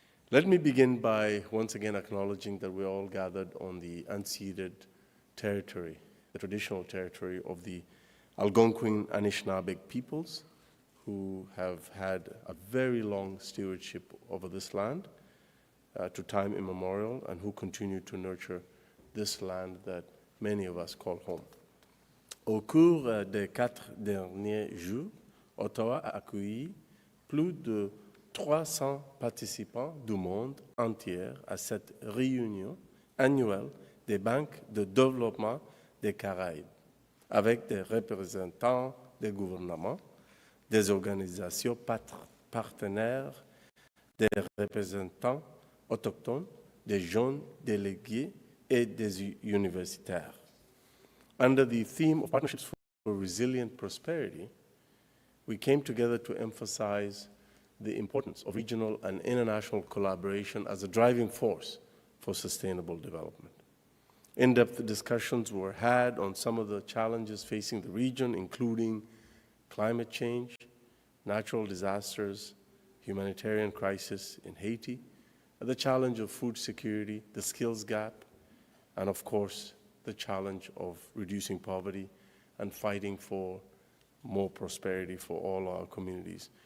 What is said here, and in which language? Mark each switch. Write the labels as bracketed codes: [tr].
[en] Let me begin by once again acknowledging that we're all gathered on the unceded territory, the traditional territory of the Algonquin Anishinaabe peoples, who have had a very long stewardship over this land to time immemorial, and who continue to nurture this land that many of us call home. [fr] Au cours des 4 derniers jours, Ottawa a accueilli plus de 300 participants du monde entier à cette réunion annuelle des banques de développement des Caraïbes, avec des représentants des gouvernements, des organisations partenaires, des représentants autochtones, des jeunes délégués et des universitaires. [en] Under the theme of Partnerships for Resilient Prosperity, we came together to emphasize the importance of regional and international collaboration as a driving force for sustainable development. In-depth discussions were had on some of the challenges facing the region, including climate change, natural disasters, humanitarian crisis in Haiti, the challenge of food security, the skills gap, and of course, the challenge of reducing poverty and fighting for more prosperity for all our communities.